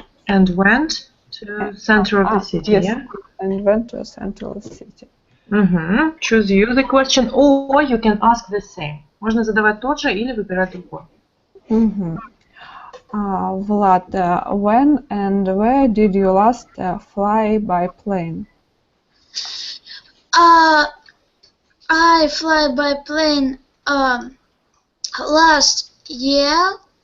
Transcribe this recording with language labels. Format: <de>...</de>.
<en>And went to center of the city, yes, yeah? And went to central city. Choose you the question, or you can ask the same.</en> <ru>Можно задавать тот же или выбирать другой.</ru> <en>Vlad, when and where did you last fly by plane? I fly by plane last year.</en>